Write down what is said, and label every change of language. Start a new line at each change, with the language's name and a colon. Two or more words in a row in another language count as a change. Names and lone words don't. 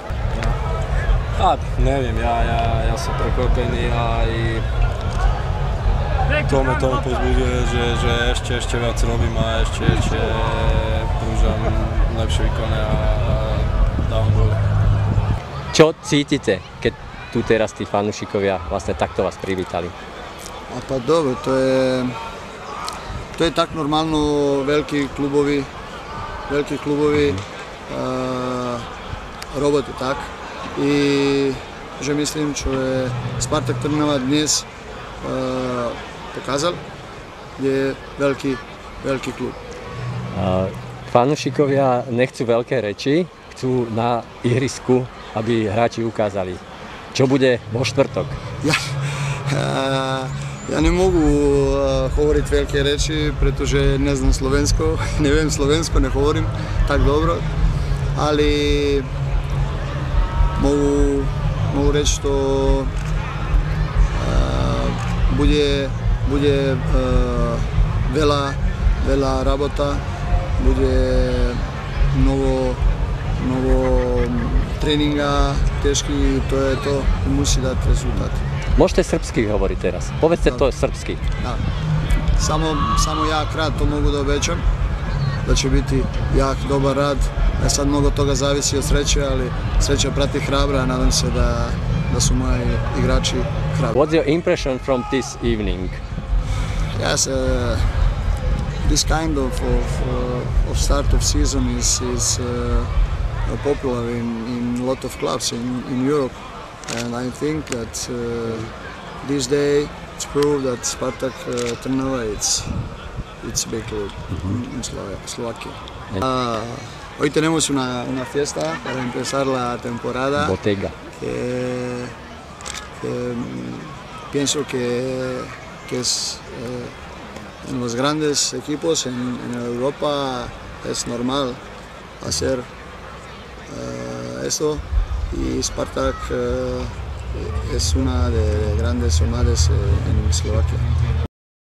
Slovak: Neviem, ja som prekvapený a aj to ma pozbudzuje, že ešte viac robím a ešte prúžam lepšie výkony a dávam góly. Čo cítite, keď tu teraz tí fanúšikovia vlastne takto vás privítali?
Serbian: A pa dobro, to je tak normalno, veliki klubovi robote tak. I že mislim, čo je Spartak Trnava dnes pokazal, je veľký klub.
Slovak: Fanúšikovia nechcú veľké reči, chcú na ihrisku, aby hráči ukázali. Čo bude vo štvrtok?
Serbian: Ja ne mogu
Slovak: hovoriť veľké reči, pretože
Serbian: ne znam slovensko,
Slovak: neviem slovensko,
Serbian: ne govorim tak dobro, ali mogu reći što bude vela rabota, bude mnogo treninga, teški, to je to, musi dati rezultat.
Slovak: Možete srpski hovoriť teraz. Povedzte to srpski.
Serbian: Da. Samo jak rad, to mogu da obećam, da će biti jak, dobar rad. Sad mnogo toga zavisi od sreće, ali sreća prati hrabra, nadam se da su moji igrači hrabri.
English: What's your impression from this evening? Yes, this kind of start of season is popular in a lot of clubs in Europe, and I think that this day it's proved that Spartak Trnava it's a big club in Slovakia.
Spanish: Hoy tenemos una fiesta para empezar la temporada. Botega. Que pienso que es en los grandes equipos en Europa es normal hacer eso, y Spartak es una de grandes ciudades en Eslovaquia.